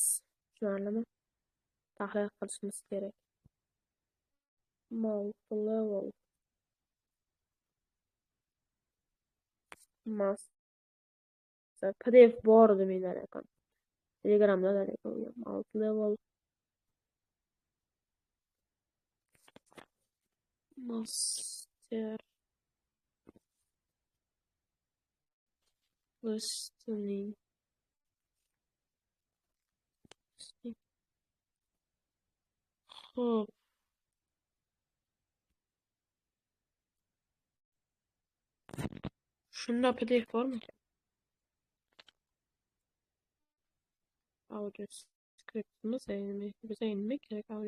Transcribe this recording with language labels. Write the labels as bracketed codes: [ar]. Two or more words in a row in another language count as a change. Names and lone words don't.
[uz] Tushunarlimi? Tahlil qilishimiz kerak. [en] Multi-level master [uz] PDF bor edi menda ekan. Telegramda da ekan. [en] Multi-level master listening. [uz] Xo'p. Shunda PDF bormi? [en] Audio scriptimiz [uz] biza nima kerak audio?